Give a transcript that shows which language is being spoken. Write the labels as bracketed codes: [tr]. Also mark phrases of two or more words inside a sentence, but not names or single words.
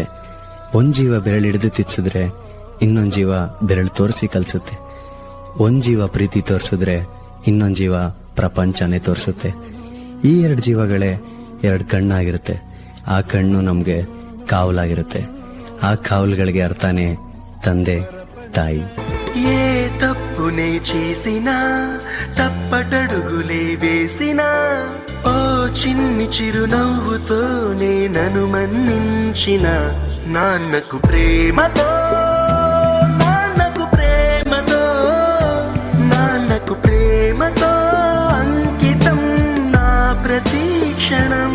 [kn] ಒಂದ್ ಜೀವ ಬೆರಳಿಡಿದು ತಿನ್ಸಿದ್ರೆ ಇನ್ನೊಂದ್ ಜೀವ ಬೆರಳು ತೋರಿಸಿ ಕಲ್ಸುತ್ತೆ. ಒಂದ್ ಜೀವ ಪ್ರೀತಿ ತೋರಿಸಿದ್ರೆ ಇನ್ನೊಂದ್ ಜೀವ ಪ್ರಪಂಚನೇ ತೋರಿಸುತ್ತೆ. ಈ ಎರಡು ಜೀವಗಳೇ ಎರಡು ಕಣ್ಣಾಗಿರುತ್ತೆ. ಆ ಕಣ್ಣು ನಮ್ಗೆ ಕಾವಲಾಗಿರುತ್ತೆ. ಆ ಕಾವಲುಗಳಿಗೆ ಅರ್ಥನೇ ತಂದೆ ತಾಯಿ. [te] ఏ తప్పునే చేసినా తప్పటడుగులే వేసినా ఓ చిన్ని చిరునవ్వుతోనే నన్ను మన్నించిన నాన్నకు ప్రేమతో, నాన్నకు ప్రేమతో, నాన్నకు ప్రేమతో అంకితం నా ప్రతి క్షణం.